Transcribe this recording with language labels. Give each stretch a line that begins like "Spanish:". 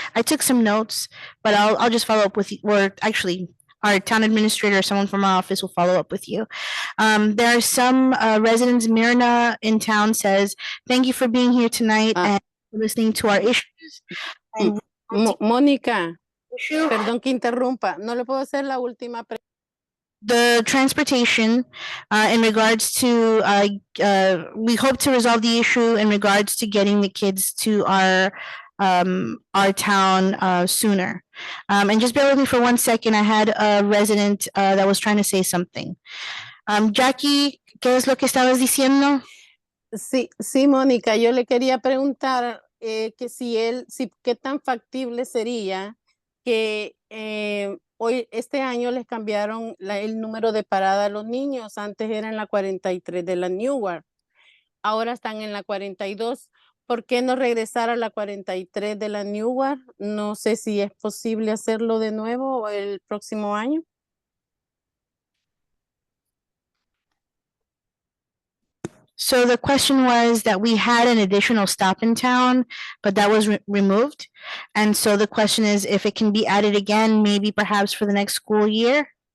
English: I took some notes, but I'll just follow up with you, or actually, our town administrator or someone from our office will follow up with you. There are some residents. Myrna in town says, "Thank you for being here tonight and listening to our issues." And Mónica, issue
Spanish: perdón que interrumpa, no le puedo hacer la última pregunta.
English: the transportation in regards to we hope to resolve the issue in regards to getting the kids to our town sooner. And just bear with me for 1 second. I had a resident that was trying to say something.
Spanish: Jackie, ¿qué es lo que estabas diciendo? Sí, sí, Mónica, yo le quería preguntar que qué tan factible sería que este año les cambiaron el número de parada a los niños. Antes era en la 43 de la Newark, ahora están en la 42. ¿Por qué no regresar a la 43 de la Newark? No sé si es posible hacerlo de nuevo el próximo año.
English: So the question was that we had an additional stop in town, but that was removed. And so the question is if it can be added again, maybe perhaps for the next school year.